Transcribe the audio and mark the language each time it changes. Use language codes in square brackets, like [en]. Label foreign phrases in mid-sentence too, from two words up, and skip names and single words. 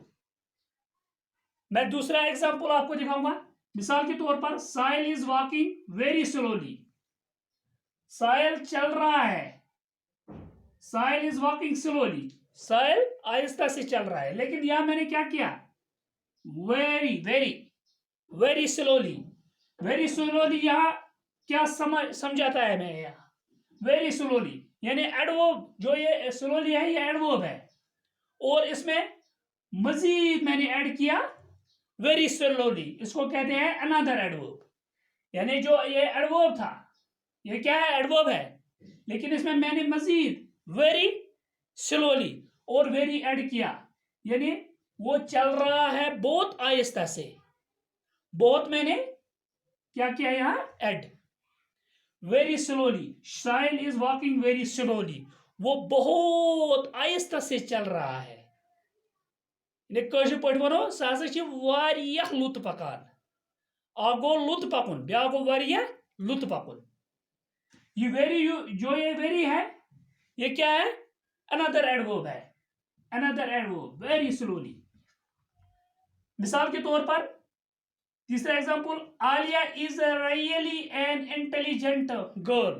[hi] मैं दूसरा एग्जांपल आपको दिखाऊंगा। मिसाल के तौर पर [en] Sahil is walking very slowly, [hi] साहिल चल रहा है। [en] Sahil is walking slowly, [hi] साहिल आहिस्ता से चल रहा है। लेकिन यहां मैंने क्या किया? [en] Very very very slowly. very slowly [hi] यहां क्या समझाता है? मैं यहां [en] very slowly [hi] यानी एडवर्ब, जो ये स्लोली है ये एडवर्ब है, और इसमें मजीद मैंने ऐड किया [en] very slowly, [hi] इसको कहते हैं [en] another adverb. [hi] यानी जो ये एडवर्ब था ये क्या है? एडवर्ब है, लेकिन इसमें मैंने मजीद [en] very slowly [hi] और वेरी ऐड किया, यानी वो चल रहा है बहुत आहिस्ता से। बहुत मैंने क्या किया यहां? ऐड। [en] very slowly, Sahil is walking very slowly, [hi] वो बहुत आहिस्ता से चल रहा है। [ks] पे वनो सह लुत पकान। गो लुत पकुन, ब्या गो लुत पकुन। [hi] ये वेरी, जो ये वेरी है ये क्या है? [en] another adverb है, another adverb, very slowly. [hi] मिसाल के तौर पर तीसरा एग्जांपल, [en] Aliya is really an intelligent girl.